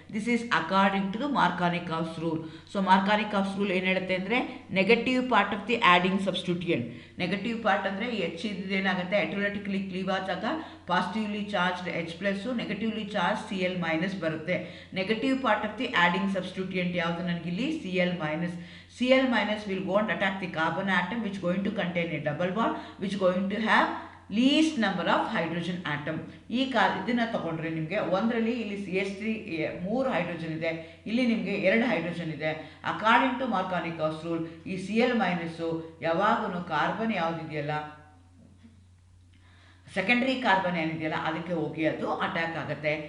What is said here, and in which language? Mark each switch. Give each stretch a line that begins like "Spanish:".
English: This is according to the Markovnikov's rule. So Markovnikov's rule
Kannada: ಏನು ಹೇಳುತ್ತೆ ಅಂದರೆ
English: Negative part of the adding substituent.
Kannada: Negative part ಅಂದರೆ H ಏನಾಗುತ್ತೆ, ಎಲೆಕ್ಟ್ರೋಲೈಟಿಕಲಿ cleave ಆದಾಗ positively charged H+, negatively charge Cl- ಬರುತ್ತೆ.
English: negative part of the adding substituent
Kannada: ಯಾವುದು ನನಗಿಲ್ಲಿ
English: Cl-. Cl- will go and attack the carbon atom which going to contain a double bond which going to have least number of hydrogen atom.
Kannada: ಈ ಇದನ್ನು ತಗೊಂಡ್ರೆ ನಿಮಗೆ ಒಂದರಲ್ಲಿ ಇಲ್ಲಿ CH3 3 hydrogen ಇದೆ, ಇಲ್ಲಿ ನಿಮಗೆ 2 ಹೈಡ್ರೋಜನ್ ಇದೆ.
English: according to Markovnikov's rule
Kannada: ಈ Cl- ಯಾವಾಗೂ ಕಾರ್ಬನ್ ಯಾವುದಿದೆಯಲ್ಲ ಸೆಕೆಂಡ್ರಿ ಕಾರ್ಬನ್ ಏನಿದೆಯಲ್ಲ ಅದಕ್ಕೆ ಹೋಗಿ ಅದು ಅಟ್ಯಾಕ್ ಆಗುತ್ತೆ.